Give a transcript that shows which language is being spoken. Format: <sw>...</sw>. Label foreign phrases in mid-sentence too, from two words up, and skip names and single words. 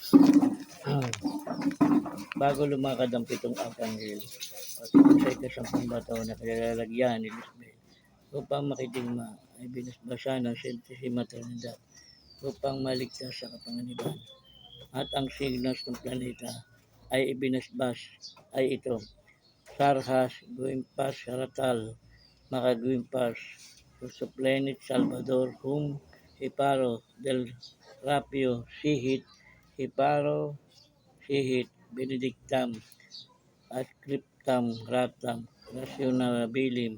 <tl>Bago lumakad ang pitong Arcangel, at sa ikasampung bato na kailalagyan ni Lisbeth, upang makidigma ay binasbasa ng Santissima Trinidad upang maligtas sa kapanganiban. At ang signos ng planeta ay ibinasbas ay ito: Sarhas, Guimpas, Ratal, Makaguimpas, Susuplenit, Salvador, Hum, Hiparo, Del Rapio, Sihit,</tl> <la>Hiparo, Sihit, Benedictam, Ascriptam, Ratam, Rationabilim,</la>